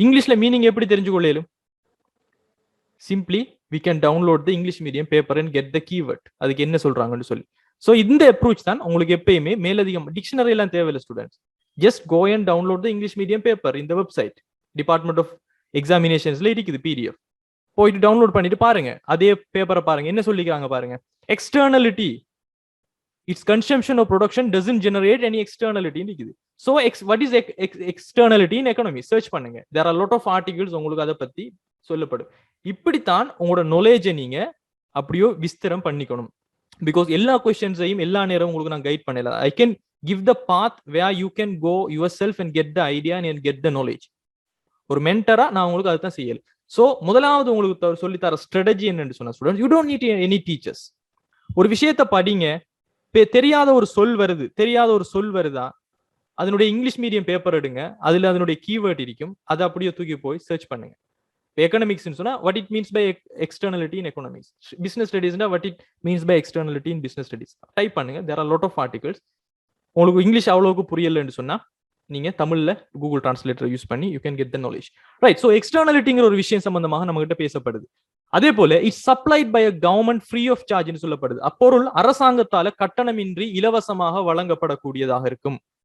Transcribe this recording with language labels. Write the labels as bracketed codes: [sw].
[ta] இங்கிலீஷ்ல மீனிங் எப்படி தெரிஞ்சு கொள்ளலும்? [en] Simply we can download the English medium paper and get the keyword. [ta] அதுக்கு என்ன சொல்றாங்கன்னு சொல்லி. சோ இந்த அப்ரோச் தான் உங்களுக்கு எப்பயுமே மேலதிகம். டிக்ஷனரி எல்லாம் தேவையில்லை students. [en] Just go and download the English medium paper இந்த website. [ta] டிபார்ட்மெண்ட் ஆஃப் எக்ஸாமினேஷன்ஸ்ல இருக்குது PDF. போயிட்டு டவுன்லோட் பண்ணிட்டு பாருங்க. அதே பேப்பரை பாருங்க. என்ன சொல்லிக்கிறாங்க பாருங்க. [en] Externality, its consumption or production doesn't generate any externality இருக்குது. So what is externality in economy? [ta] Search பண்ணுங்க. [en] there are a lot of articles [ta] உங்களுக்கு அதை பத்தி சொல்லப்படும். இப்படித்தான் உங்களோட நாலேஜை நீங்க அப்படியோ விஸ்தரம் பண்ணிக்கணும். பிகாஸ் எல்லா கொஸ்டின்ஸையும் எல்லா நேரம் உங்களுக்கு நான் கைட் பண்ணல. [en] I can give the path where you can go yourself and get the idea and get the knowledge. [ta] ஒரு மென்டரா நான் உங்களுக்கு அதுதான் செய்யல. சோ முதலாவது உங்களுக்கு சொல்லித்தர ஸ்ட்ராட்டஜி என்னன்னு சொன்னா students, [en] You don't need any teachers. [ta] ஒரு விஷயத்தை படிங்க. தெரியாத ஒரு சொல் வருதா, அதனுடைய இங்கிலீஷ் மீடியம் பேப்பர் எடுங்க. அதுல அதனுடைய கீவேர்ட் இருக்கும். அதை அப்படியே தூக்கி போய் சர்ச் பண்ணுங்க. எக்கனாமிக்ஸ் சொன்னா [en] what it means by externality in economics, business studies what it means by externality in business studies [ta] type பண்ணுங்க. [en] there are a lot of articles. [ta] உங்களுக்கு இங்கிலீஷ் அவ்வளவுக்கு புரியலன்னு சொன்னா நீங்க தமிழ்ல கூகுள் டிரான்ஸ்லேட்டர் யூஸ் பண்ணி [en] you can get the knowledge. [ta] Right. So எக்ஸ்டர்னலிட்டிங்கிற ஒரு விஷயம் சம்பந்தமாக நம்ம கிட்ட பேசப்படுது. அதே போல [en] it's supplied by a government free of charge [ta] ன்னு சொல்லப்படுது. அப்பொருள் அரசாங்கத்தால கட்டணமின்றி இலவசமாக வழங்கப்படக்கூடியதாக இருக்கும்.